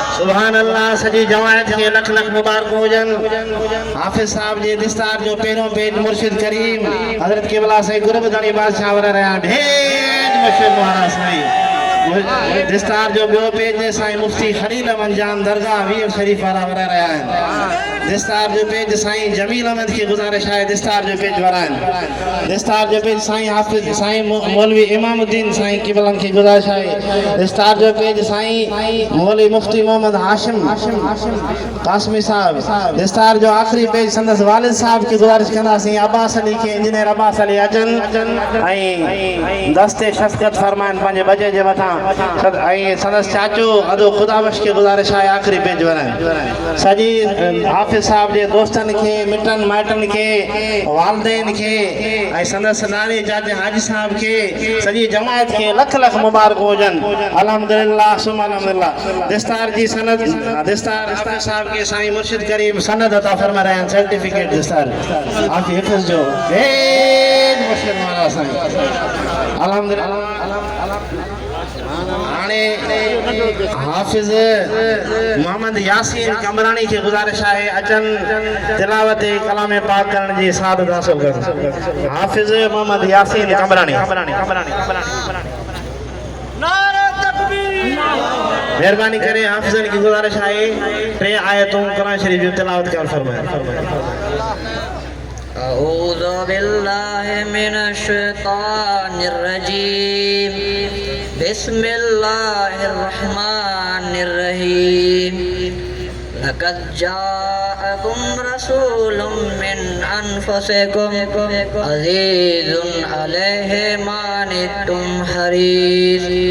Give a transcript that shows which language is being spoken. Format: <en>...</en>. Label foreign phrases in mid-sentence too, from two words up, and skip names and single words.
<ar>سبحان الله</ar> <sd>सजी जमायत के लख लख मुबारक हुजन हाफिज साहब जे दिस्तार जो पहिरों पेज मुर्शिद करीम हजरत केबला साईं गुरबदानी बादशाह वर रहा ढेर मशहूर महाराज साईं दिस्तार जो ॿियो पेज साईं मुफ्ती खलील अहमद जान दरगाह वीर शरीफ वारा वर रहा आहिनि दिस्तार जो पेज साईं जमील अहमद</sd> <ur>کی گزارش ہے</ur> <sd>दिस्तार जो पेज वर आहिनि दिस्तार जो पेज साईं हाफिज साईं मौलवी इमामुद्दीन साईं केबलन</sd> <ur>کی گزارش ہے</ur> <sd>दिस्तार जो पेज साईं मौलवी मुफ्ती मोहम्मद हाशिम कासमी साहब दिस्तार जो आखिरी पेज संदस वालिद साहब की गुजारिश कंदासीं अब्बास अली के इंजीनियर अब्बास अली अजन ऐं दस्ते शफ़क़त फरमाइन पंहिंजे बजे जे मथां ऐं संदस चाचो अदो खुदाबख्श</sd> <ur>کی گزارش ہے</ur> <sd>आखिरी पेज वराइनि सॼी हाफिज साहब जे दोस्तनि खे मिटनि माइटनि खे वालदेन खे ऐं संदस नानी चाचे हाजी साहब खे सॼी जमायत खे लख लख मुबारक हुजनि</sd> <ar>الحمد لله ثم الحمد لله</ar> <sd>दिस्तार जी सनद दिस्तार हाफिज साहब के साईं मुर्शिद करीम</sd> <ur>سند عطا فرما رہے ہیں</ur> <sd>सर्टिफिकेट दिस्तार हाफिज हिफ्ज़ जो मुर्शिद वाला साईं अल्हम्दुलिल्लाह हाणे हाफिज मोहम्मद यासीन कमरानी</sd> <ur>کی گزارش ہے</ur> <sd>अचन तिलावत कलाम पाक करण जी सादत हासिल कर हाफिज मोहम्मद यासीन कमरानी मेहरबानी करे हाफिजन</sd> <ur>کی گزارش ہے 3 آیتوں قرآن شریف کی تلاوت کر فرمائیں</ur> <ar>أعوذ بالله من الشيطان الرجيم بسم الله الرحمن الرحيم لقد جاءكم رسول من أنفسكم عزيز عليه ما عنتم حريص</ar>